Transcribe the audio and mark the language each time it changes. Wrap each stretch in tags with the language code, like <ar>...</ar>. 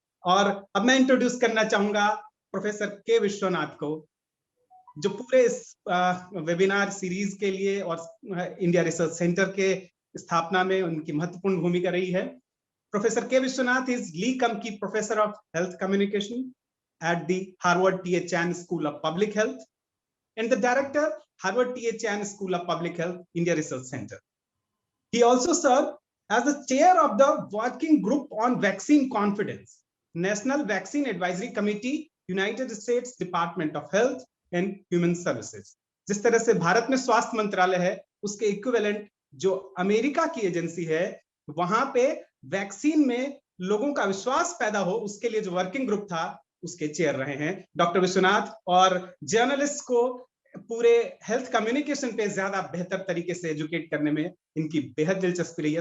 <hi>और अब मैं इंट्रोड्यूस करना चाहूंगा प्रोफेसर के विश्वनाथ को, जो पूरे इस वेबिनार सीरीज के लिए और इंडिया रिसर्च सेंटर के स्थापना में उनकी महत्वपूर्ण भूमिका रही है।</hi> <en>Professor K Viswanath is Lee Kum Kee professor of health communication at the Harvard T.H. Chan School of Public Health and the director, Harvard T.H. Chan School of Public Health, India Research Center. He also served as the chair of the Working Group on Vaccine Confidence, National Vaccine Advisory Committee, United States Department of Health and Human Services.</en> <hi>जिस तरह से भारत में स्वास्थ्य मंत्रालय है, उसके equivalent जो America की एजेंसी है, वहां पे वैक्सीन में लोगों का विश्वास पैदा हो, उसके लिए जो वर्किंग ग्रुप था उसके चेयर रहे हैं डॉक्टर विश्वनाथ। और जर्नलिस्ट को पूरे हेल्थ कम्युनिकेशन पे ज्यादा बेहतर तरीके से एजुकेट करने में इनकी बेहद दिलचस्पी रही है।</hi>